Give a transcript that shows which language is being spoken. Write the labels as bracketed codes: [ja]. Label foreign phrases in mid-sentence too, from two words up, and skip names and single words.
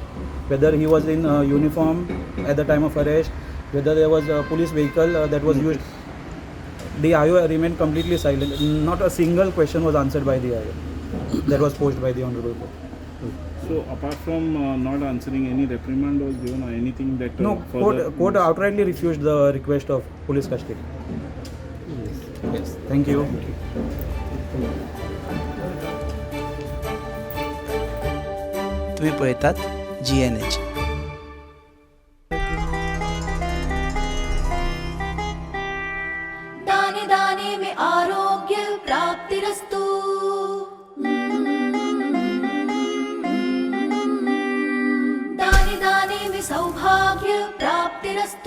[en] Whether he was in uniform at the time of arrest, whether there was a police vehicle that was used, the IO remained completely silent. Not a single question was answered by the IO that was posed by the honorable court. So apart from not answering, any reprimand was given or anything that No, court outrightly refused the request of police custody. Yes, thank you. [kok] तुम्ही पळयतात GNH. [hi] दाने दाने में आरोग्य प्राप्तिरस्तु. दाने दाने में सौभाग्य प्राप्तिरस्तु.